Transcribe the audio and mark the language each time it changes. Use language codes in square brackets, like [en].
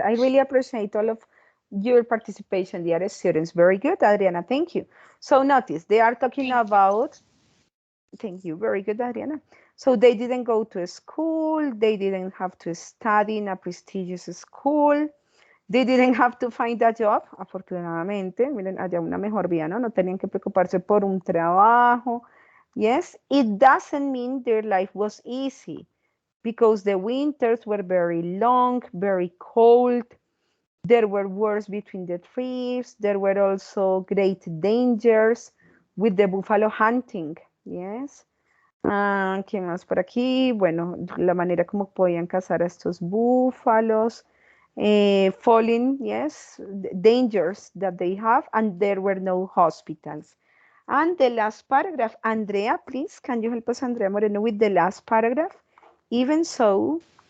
[en] I really appreciate all of your participation, dear students. Very good, Adriana. Thank you. So notice, they are talking about Thank you. Very good, Adriana. So they didn't go to school. They didn't have to study in a prestigious school. They didn't have to find a job, [es] afortunadamente. Miren, allá una mejor vida, ¿no? No tenían que preocuparse por un trabajo. [en] Yes, it doesn't mean their life was easy because the winters were very long, very cold. There were wars between the tribes. There were also great dangers with the buffalo hunting. [es] Yes. ¿Qué más por aquí? Bueno, la manera como podían cazar a estos búfalos. [en] Falling, yes, dangers that they have, and there were no hospitals. And the last paragraph, Andrea, please, can you help us, Andrea Moreno, with the last paragraph? Even so,